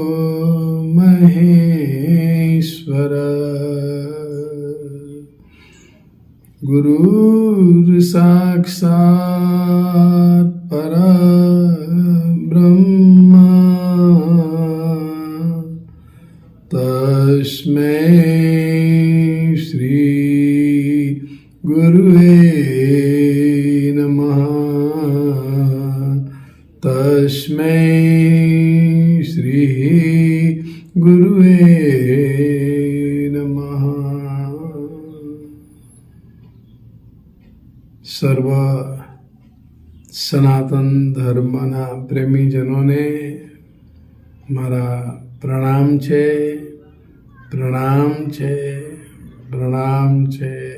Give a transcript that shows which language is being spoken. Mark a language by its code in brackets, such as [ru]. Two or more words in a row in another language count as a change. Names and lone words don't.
[sa] महेश्वर गुरुर्साक्षात् परब्रह्म तस्मै श्री गुरुवे नमः तस्मै श्री गुरुवे नमः। [gu] સર્વ સનાતન ધર્મના પ્રેમીજનોને મારા પ્રણામ છે, પ્રણામ છે, પ્રણામ છે।